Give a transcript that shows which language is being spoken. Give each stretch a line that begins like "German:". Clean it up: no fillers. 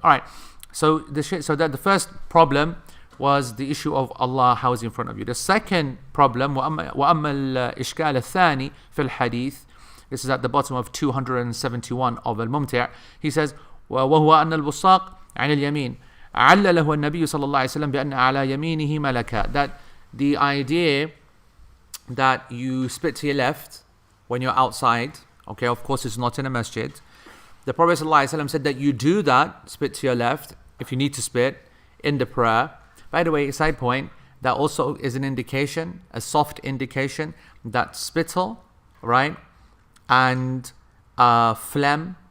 English: All right, so that the first problem was the issue of Allah, how is He in front of you. The second problem,
Arabic: وَأَمَّا الْإِشْكَالَ الثَّانِي فِي الْحَدِيثِ,
English: this is at the bottom of 271 of Al-Mumti'. He says,
Arabic: وَهُوَ أَنَّ الْبُصَّاقِ عَنِ الْيَمِينِ عَلَّ لَهُ النَّبِيُّ صلى الله عليه وسلم بأن على يمينه ملكا.
English: That the idea that you spit to your left when you're outside, okay, of course it's not in a masjid. The Prophet صلى الله عليه وسلم said that you do that, spit to your left, if you need to spit, in the prayer. By the way, side point, that also is an indication, a soft indication, that spittle, right, and phlegm